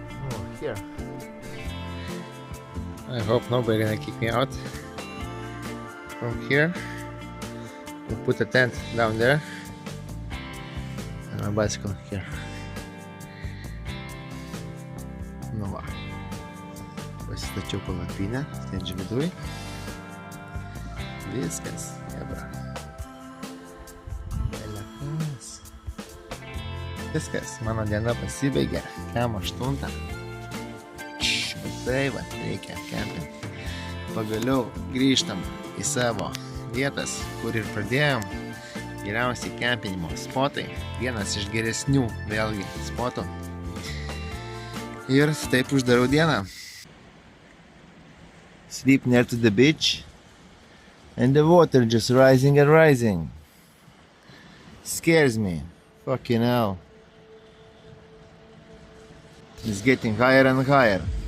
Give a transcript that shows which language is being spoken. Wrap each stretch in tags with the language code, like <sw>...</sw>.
<en>Oh, here. I hope nobody gonna kick me out from here. We'll put a tent down there and my bicycle here.</en> <lt>Nu va. Pasistačiau palapinę, sėdžiu viduj. Viskas, jebra. Belekas. Viskas, mano diena pasibaigė. Kem 8. Tai va, reikia kempinti. Pagaliau grįžtam į savo vietas, kur ir pradėjom. Geriausiai kempinimo spotai. Vienas iš geresnių, vėlgi, spotų. Ir taip uždarau dieną.</lt> <en>Sleep near to the beach and the water just rising and rising. Scares me. Fucking hell. It's getting higher and higher.</en>